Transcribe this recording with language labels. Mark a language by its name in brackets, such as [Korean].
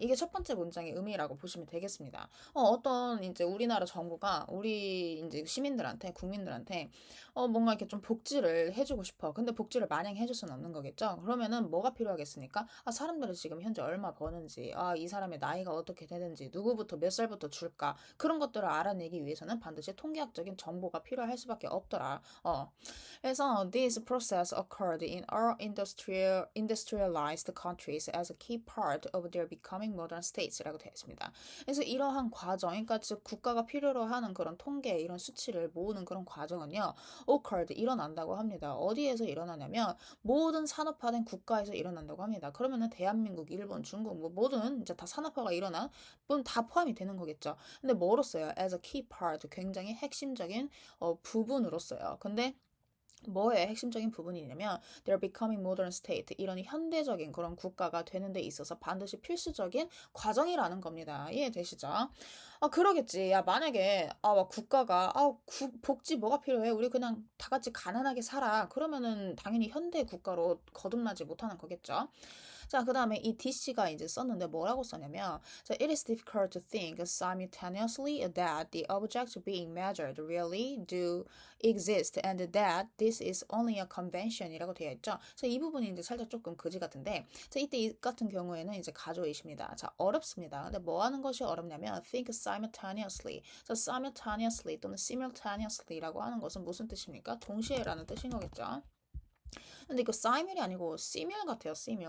[Korean] 이게 첫 번째 문장의 의미라고 보시면 되겠습니다. 어떤 이제 우리나라 정부가 우리 이제 시민들한테, 국민들한테 뭔가 이렇게 좀 복지를 해주고 싶어. 근데 복지를 마냥 해줄 수는 없는 거겠죠? 그러면은 뭐가 필요하겠습니까? 사람들이 지금 현재 얼마 버는지, 이 사람의 나이가 어떻게 되는지, 누구부터 몇 살부터 줄까? 그런 것들을 알아내기 위해서는 반드시 통계학적인 정보가 필요할 수밖에 없더라. 그래서 [English] this process occurred in all industrialized countries as a key part of their becoming modern states [Korean] 라고 되어 있습니다. 그래서 이러한 과정, 그러니까 즉 국가가 필요로 하는 그런 통계, 이런 수치를 모으는 그런 과정은요, occurred 일어난다고 합니다. 어디에서 일어나냐면 모든 산업화된 국가에서 일어난다고 합니다. 그러면은 대한민국, 일본, 중국 뭐 모든 이제 다 산업화가 일어난 분 다 포함이 되는 거겠죠. 근데 뭐로써요? [English] as a key part [Korean] 굉장히 핵심적인 부분으로써요. 근데 뭐의 핵심적인 부분이냐면 [English] they're becoming modern state [Korean] 이런 현대적인 그런 국가가 되는 데 있어서 반드시 필수적인 과정이라는 겁니다. 이해되시죠? 그러겠지. 야, 만약에 막 국가가 복지 뭐가 필요해? 우리 그냥 다 같이 가난하게 살아. 그러면은 당연히 현대 국가로 거듭나지 못하는 거겠죠. 자, 그 다음에 이 DC가 이제 썼는데 뭐라고 썼냐면 자, [English] it is difficult to think simultaneously that the objects being measured really do exist and that this is only a convention [Korean] 이라고 되어 있죠. 자, 이 부분이 이제 살짝 조금 그지 같은데 자, 이때 이 같은 경우에는 이제 가조이십니다. 자, 어렵습니다. 근데 뭐 하는 것이 어렵냐면 [English] think simultaneously. [Korean] 자, simultaneously 또는 simultaneously라고 하는 것은 무슨 뜻입니까? 동시에라는 뜻인 거겠죠. 근데 이거 사이밀이 아니고 시밀 같아요. 시밀.